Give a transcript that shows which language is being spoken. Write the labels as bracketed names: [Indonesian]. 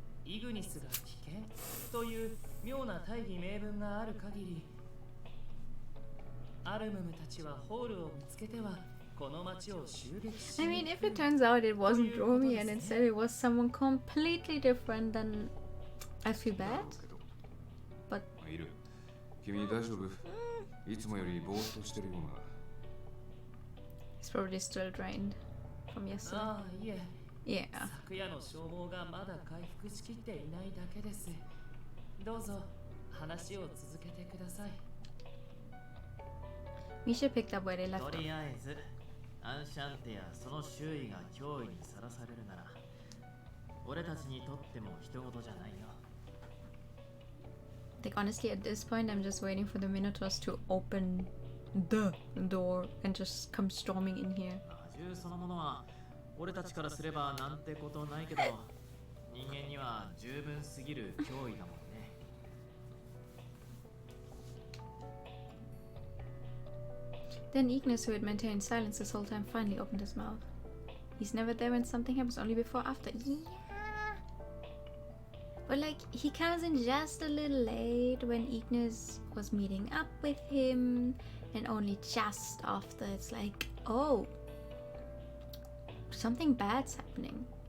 [Japanese] イグニスが危険という妙な大義名分がある限り、アルムムたちはホールを見つけてはこの町を襲撃し。 [English] I mean, if it turns out it wasn't Romy and instead it was someone completely different, then I feel bad. But [Japanese] いる。君大丈夫？いつもよりぼーっとしてるような。 [English] He's probably still drained from yesterday. [Japanese] ああ、いえ。 [English] Yeah. [Japanese] 昨夜の消耗がまだ回復しきっていないだけです。どうぞ話を続けてください。 [English] Misha picked up where they left off. [Japanese] とりあえず、アンシャンテやその周囲が脅威にさらされるなら、俺たちにとっても人事じゃないよ。 [English] Like honestly, at this point, I'm just waiting for the Minotaurs to open the door and just come storming in here. [Japanese] 銃そのものは俺たちからすればなんてことないけど、人間には十分すぎる脅威だもんね。 [English] Then Ignis, who had maintained silence this whole time, finally opened his mouth. He's never there when something happens, only before after. Yeah. But like, he comes in just a little late when Ignis was meeting up with him, and only just after it's like, oh, something bad's happening.